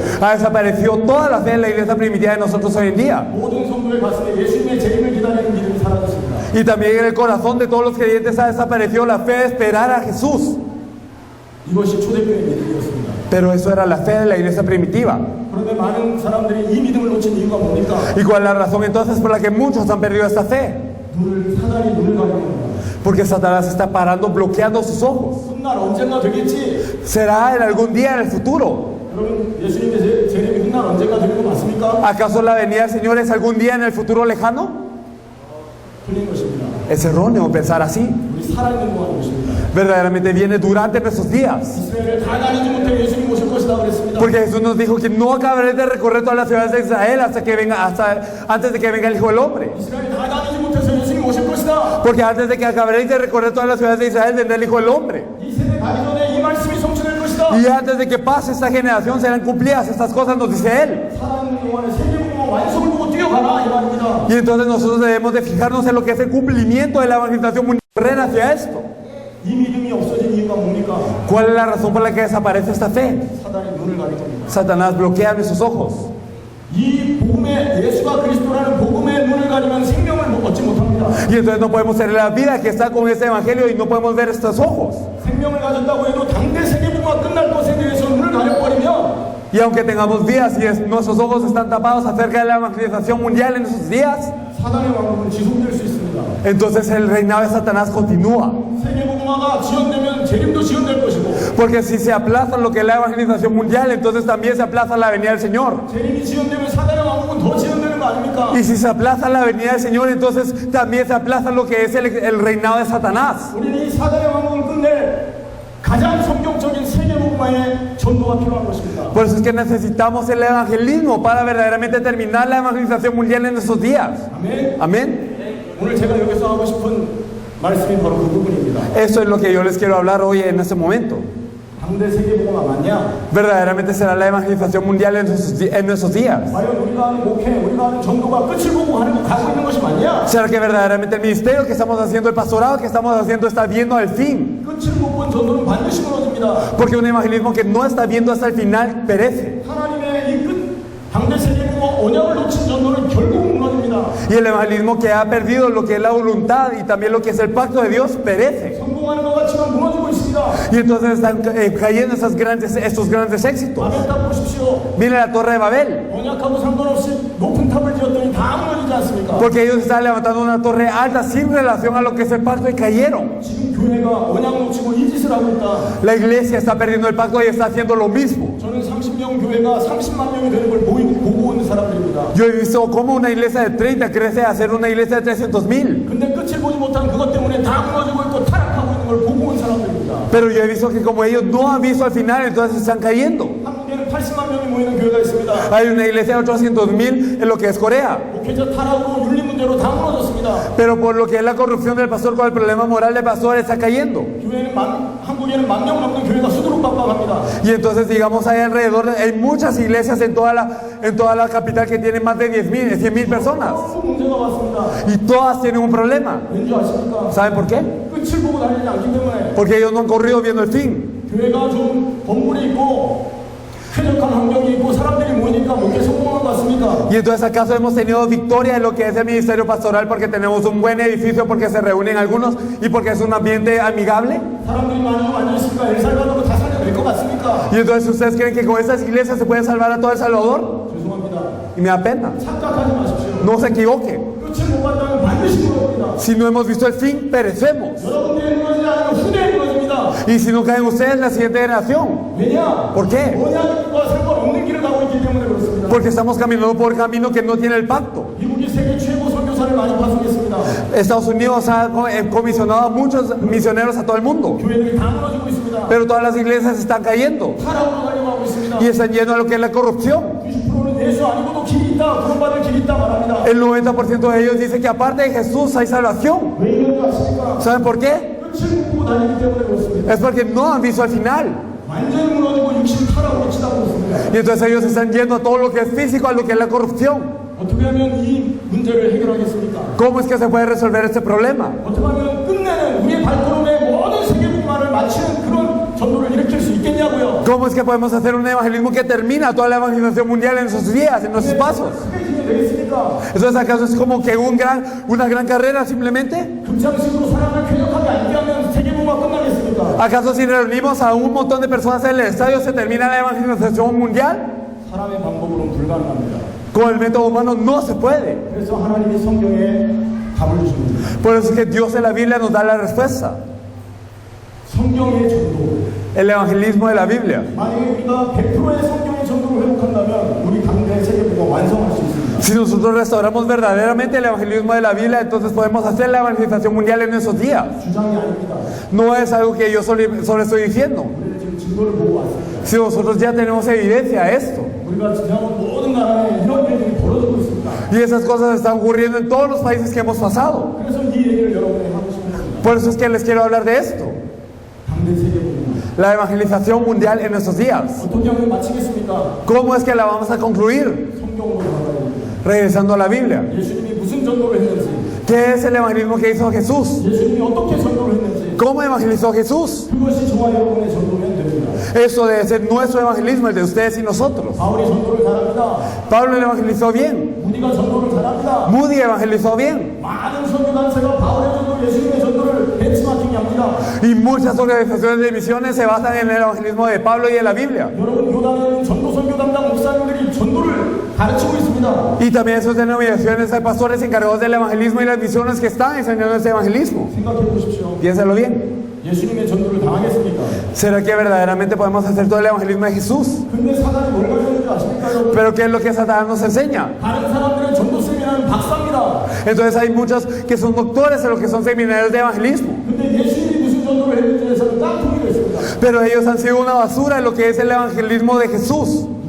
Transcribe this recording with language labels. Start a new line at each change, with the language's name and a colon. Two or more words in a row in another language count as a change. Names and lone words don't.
Spanish: Ha desaparecido toda la fe en la iglesia primitiva de nosotros hoy en día.
Korean: 모든 성도의 가슴에 예수님의 재림을 기다리는 믿음이 사라졌습니다.
Spanish: Y también en el corazón de todos los creyentes ha desaparecido la fe de esperar a Jesús.
Korean: 이것이 초대교회의 믿음이었습니다.
Spanish: Pero eso era la fe de la iglesia primitiva.
Korean: 그런데 많은 사람들이 이 믿음을 놓친 이유가 뭡니까?
Spanish: ¿Y cuál es la razón entonces por la que muchos han perdido esta fe?
Korean: 사단이 눈을 가리는 겁니다.
Spanish: Porque Satanás está parando, bloqueando sus ojos.
Korean: 훗날 언젠가 되겠지.
Spanish: Será en algún día en el futuro.
Korean: 여러분 예수님의 재림이 훗날 언제가 될 것 맞습니까?
Spanish: ¿Acaso la venida del Señor es algún día en el futuro lejano?
Korean: 틀린 것입니다.
Spanish: Es erróneo pensar así.
Korean: 우리 살아있는 동안 것입니다.
Spanish: Verdaderamente viene durante nuestros días.
Korean: 이스라엘을 다 다니지 못해 예수님 오실 것이다 그랬습니다.
Spanish: Porque Jesús nos dijo que no acabaré de recorrer todas las ciudades de Israel antes de que venga el Hijo del Hombre.
Korean: 이스라엘이 다 다니지 못해서 예수님 오실 것이다.
Spanish: Porque antes de que acabaréis de recorrer todas las ciudades de Israel vendrá el Hijo del Hombre.
Korean: 이 세대 가기 전에 이 말씀이 성취될 것이다.
Spanish: Y antes de que pase esta generación serán cumplidas estas cosas, nos dice Él.
Korean: 살아있는 동안에 세계복음의 완성을 보고 뛰어가라 이 말입니다.
Spanish: Y entonces nosotros debemos de fijarnos en lo que es el cumplimiento de la evangelización mundial. Correr hacia esto.
Korean: 이 믿음이 없어진 이유가 뭡니까?
Spanish: ¿Cuál es la razón por la que desaparece esta fe?
Korean: 사단이 눈을 가릴 겁니다.
Spanish: Satanás bloquea nuestros ojos.
Korean: 이 복음의 예수가 그리스도라는 복음의 눈을 가리면 생명을 얻지 못합니다.
Spanish: Y entonces no podemos tener la vida que está con este evangelio y no podemos ver estos ojos.
Korean: 생명을 가졌다고 해도 당대 세계복음화 끝날 것에 대해서 눈을 가려버리면
Spanish: Y aunque tengamos vidas y nuestros ojos están tapados acerca de la evangelización mundial en esos días,
Korean: 사단의 왕국은 지속될 수 있습니다.
Spanish: entonces el reinado de Satanás continúa.
Korean: 세계복음화가 지연되면 재림도 지연될 것이고
Spanish: Porque si se aplaza lo que es la evangelización mundial, entonces también se aplaza la venida del Señor.
Korean: 재림이 지연되면 사단의 왕국은 더 지연되는 거 아닙니까?
Spanish: Y si se aplaza la venida del Señor, entonces también se aplaza lo que es el reinado de Satanás.
Korean: 우리는 이 사단의 왕국을 끝낼 가장 성경적인 세계복음화의 전도가 필요한 것입니다.
Spanish: Por eso es que necesitamos el evangelismo para verdaderamente terminar la evangelización mundial en estos días.
Korean: 아멘.
Spanish: Amén.
Korean: 오늘 제가 여기서 하고 싶은 말씀이 바로 그 부분입니다.
Spanish: Eso es lo que yo les quiero hablar hoy en este momento.
Korean: 당대 세계복음화 맞냐?
Spanish: Verdaderamente será la evangelización mundial en nuestros días.
Korean: 과연 우리가 하는 목회, 우리가 하는 전도가 끝을 보고 가고 있는 것이 맞냐?
Spanish: ¿Será que verdaderamente el ministerio que estamos haciendo, el pastorado que estamos haciendo está viendo al fin?
Korean: 끝을 못 본 전도는 반드시 무너집니다.
Spanish: Porque un evangelismo que no está viendo hasta el final perece.
Korean: 하나님의 이 끝 당대 세계복음화 언약을 놓친 전도는 결국 무너집니다.
Spanish: Y el evangelismo que ha perdido lo que es la voluntad y también lo que es el pacto de Dios perece.
Korean: 성공하는 것 같지만 무너지고 있습니다.
Spanish: Y entonces están cayendo estos grandes éxitos.
Korean: 바벨 탑 보십시오.
Spanish: Miren la torre de Babel.
Korean: 언약하고 상관없이 높은 탑을 지었더니 다 무너지지 않습니까?
Spanish: Porque ellos estaban levantando una torre alta sin relación a lo que es el pacto y cayeron.
Korean: 지금 교회가 언약 놓치고 이 짓을 하고 있다.
Spanish: La iglesia está perdiendo el pacto y está haciendo lo mismo.
Korean: 저는 30명 교회가 30만 명이 되는 걸 보고 있는 사람들입니다.
Spanish: Yo he visto cómo una iglesia de 30 crece a ser una iglesia de 300,000.
Korean: 근데 끝을 보지 못한 그것 때문에 다 무너지고 있고 타락하고 있는 걸 보고 온 사람들입니다.
Spanish: Pero yo he visto que como ellos no han visto al final, entonces están cayendo.
Korean: 한국에는 80만 명이 모이는 교회가 있습니다.
Spanish: Hay una iglesia de 800,000 en lo que es Corea.
Korean: 목회자 타락으로 윤리 문제로 다 무너졌습니다.
Spanish: Pero por lo que es la corrupción del pastor con el problema moral del pastor está cayendo.
Korean: 한국에는 10,000명 넘는 교회가 수두룩박박합니다.
Spanish: Y entonces digamos hay alrededor, hay muchas iglesias en toda la capital que tienen más de 10,000, 100,000 personas.
Korean: 또 문제가 왔습니다.
Spanish: Y todas tienen un problema.
Korean: 왠지 아십니까?
Spanish: ¿Saben por qué?
Korean: 끝을 보고 다니지 않기 때문에
Spanish: Porque ellos no han corrido viendo el fin.
Korean: 교회가 좀 건물이 있고 쾌적한 환경이 있고 사람들이 모이니까 목회 성공한 것 같습니까?
Spanish: Y entonces acaso hemos tenido victoria en lo que es el ministerio pastoral porque tenemos un buen edificio, porque se reúnen algunos y porque es un ambiente amigable.
Korean: 사람들이 많이 앉아있으니까 엘살바도로 다 살려낼 것 같습니까?
Spanish: Y entonces ustedes creen que con estas iglesias se puede salvar a todo El Salvador.
Korean: 죄송합니다.
Spanish: Y me da pena.
Korean: 착각하지 마십시오.
Spanish: No se equivoque.
Korean: 끝을 못 봤다면 반드시 무너집니다.
Spanish: Si no hemos visto el fin, perecemos.
Korean: 여러분들이 무너지지 않으면 후대에 무너집니다.
Spanish: Y si no caen ustedes, la siguiente generación.
Korean: 왜냐?
Spanish: ¿Por qué?
Korean: 언약과 상관없는 길을 가고 있기 때문에 그렇습니다.
Spanish: Porque estamos caminando por camino que no tiene el pacto.
Korean: 미국이 세계 최고 선교사를 많이 파송했습니다.
Spanish: Estados Unidos ha comisionado a muchos misioneros a todo el mundo.
Korean: 교회들이 다 무너지고 있습니다.
Spanish: Pero todas las iglesias están cayendo.
Korean: 타락으로 가려고 하고 있습니다.
Spanish: Y están yendo a lo que es la corrupción.
Korean: 90%는 예수 아니고도 길이 있다, 구원받을 길이 있다 말합니다.
Spanish: El 90% de ellos dice que aparte de Jesús hay salvación.
Korean: 왜 이런 줄 아십니까?
Spanish: ¿Saben por qué?
Korean: 끝을 못 보고 다니기 때문에 그렇습니다.
Spanish: Es porque no han visto al final.
Korean: 완전히 무너지고 육신 타락으로 치닫고 있습니다.
Spanish: Y entonces ellos están yendo a todo lo que es físico, a lo que es la corrupción.
Korean: 어떻게 하면 이 문제를 해결하겠습니까?
Spanish: ¿Cómo es que se puede resolver este problema?
Korean: 어떻게 하면 끝내는 우리의 발걸음의 모든 세계복음화를 마치는 그런 전도를 일으킬 수 있겠냐고요.
Spanish: ¿Cómo es que podemos hacer un evangelismo que termina toda la evangelización mundial en nuestros días, en nuestros pasos?
Korean: 크게 지면 되겠습니까?
Spanish: Entonces, ¿acaso es como que una gran carrera simplemente?
Korean: 극장식으로 사람을 쾌적하게 앉게 하면 세계복음화 끝나겠습니까?
Spanish: ¿Acaso si reunimos a un montón de personas en el estadio se termina la evangelización mundial?
Korean: 사람의 방법으로는 불가능합니다.
Spanish: Con el método humano no se puede.
Korean: 그래서 하나님이 성경에 답을 주십니다.
Spanish: Por eso es que Dios en la Biblia nos da la respuesta.
Korean: 성경의 전도,
Spanish: el evangelismo de la Biblia.
Korean: 만약에 우리가 100%의 성경의 전도를 회복한다면 우리 당대 세계보다 완성할 수 있습니다.
Spanish: Si nosotros restauramos verdaderamente el evangelismo de la Biblia, entonces podemos hacer la evangelización mundial en esos días.
Korean: 주장이 아닙니다.
Spanish: No es algo que yo solo estoy diciendo.
Korean: 우리는 지금 증거를 보고 왔습니다.
Spanish: Si nosotros ya tenemos evidencia de esto.
Korean: 우리가 지나온 모든 나라에 이런 일들이 벌어지고 있습니다.
Spanish: Y esas cosas están ocurriendo en todos los países que hemos pasado.
Korean: 그래서 이 얘기를 여러분에게 하고 싶은 겁니다.
Spanish: Por eso es que les quiero hablar de esto.
Korean: 당대 세계보다
Spanish: La evangelización mundial en estos días.
Korean: 어떻게 하면 마치겠습니까?
Spanish: ¿Cómo es que la vamos a concluir?
Korean: 성경으로 가봐야 됩니다.
Spanish: Regresando a la Biblia.
Korean: 예수님이 무슨 전도를 했는지,
Spanish: ¿Qué es el evangelismo que hizo Jesús?
Korean: 예수님이 어떻게 전도를 했는지,
Spanish: ¿Cómo evangelizó Jesús?
Korean: 그것이 저와 여러분의 전도면 됩니다.
Spanish: Eso debe ser nuestro evangelismo, el de ustedes y nosotros.
Korean: 바울이 전도를 잘합니다.
Spanish: Pablo evangelizó bien.
Korean: 무디가 전도를 잘합니다.
Spanish: Moody evangelizó bien.
Korean: 많은 선교단체가 바울의 전도, 예수님의 전도를 벤치마킹합니다.
Spanish: Y muchas organizaciones de misiones se basan en el evangelismo de Pablo y de la Biblia.
Korean: 여러분 교단에 있는 전도 선교 담당 목사님들이 전도를 가르치고 있습니다.
Spanish: Y también esas denominaciones hay pastores encargados del evangelismo y las misiones que están enseñando ese evangelismo.
Korean: 생각해 보십시오.
Spanish: Piénsalo bien.
Korean: 예수님의 전도를 당하겠습니까?
Spanish: ¿Será que verdaderamente podemos hacer todo el evangelismo de Jesús?
Korean: 근데 사단이 뭘 가르치는지 아십니까? 여러분?
Spanish: Pero ¿qué es lo que Satanás nos enseña?
Korean: 다른 사람들의 전도 세미나는 박사입니다.
Spanish: Entonces hay muchos que son doctores en lo que son seminarios de evangelismo.
Korean: 근데 예수님이 무슨 전도를 했는지에서는 깡통이 됐습니다.
Spanish: Pero ellos han sido una basura en lo que es el evangelismo de Jesús.